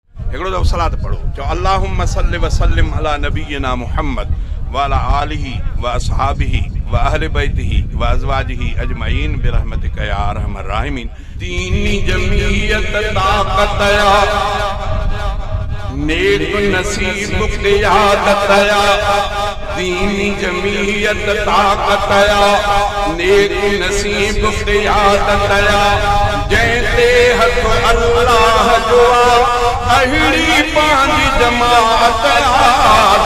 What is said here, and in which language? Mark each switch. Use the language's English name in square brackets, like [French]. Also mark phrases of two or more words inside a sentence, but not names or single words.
[Sindhi] هڪڙو دفعو صلات پڙهو، چئو، [Arabic] "اللهم صل وسلم على نبينا محمد وعلى آله واصحابه واهل بيته وازواجه اجمعين برحمتك يا ارحم الراحمين." [Sindhi] ديني جمعيت طاقت يا، نيڪ نصيب قيادت يا. ديني جمعيت طاقت يا، نيڪ نصيب قيادت يا. جنهن تي هٿ الله جو آهي، اهڙي پنهنجي جماعت آهي.